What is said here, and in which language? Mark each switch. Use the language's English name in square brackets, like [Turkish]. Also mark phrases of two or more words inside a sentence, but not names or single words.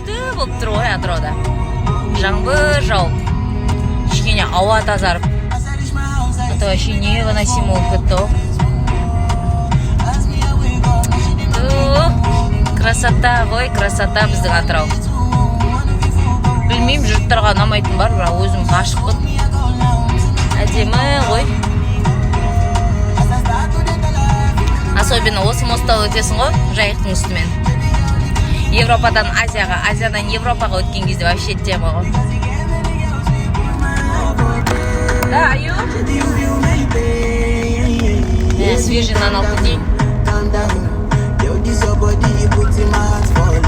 [Kazakh] болып тұр ғой атырауда. Жаңбыр жауып, кішкене ауа тазарып. [Russian] Это вообще невыносимо [Kazakh] болып кетті ғой. Красота ғой, красота біздің Атырау. Білмеймін, жұрттарға ұнамайтын бар, бірақ өзім ғашықпын. Әдемі ғой. Особенно осы мосттан өтесің ғой, жайықтың үстімен. Европадан Азияға, Азиядан Европаға өткен кезде [Russian] вообще тема [Kazakh] ғой. Да, аю? [Russian] Свежий на пути.